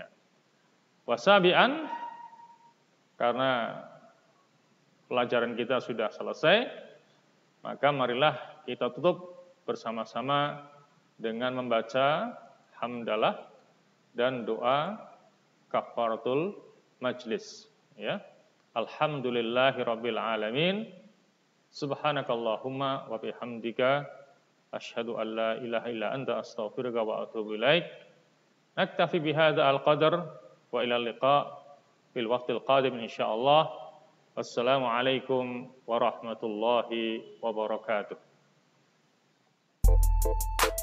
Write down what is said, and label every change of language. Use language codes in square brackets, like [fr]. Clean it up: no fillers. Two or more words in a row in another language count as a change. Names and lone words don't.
[id] Wasabi'an, karena pelajaran kita sudah selesai, maka marilah kita tutup bersama-sama dengan membaca hamdalah dan doa [ar] كفارة المجلس, [id] ya. [ar] الحمد لله رب العالمين. سبحانك اللهم وبحمدك أشهد أن لا إله إلا أنت أستغفرك وأتوب إليك. نكتفي بهذا القدر وإلى اللقاء في الوقت القادم إن شاء الله. والسلام عليكم ورحمة الله وبركاته.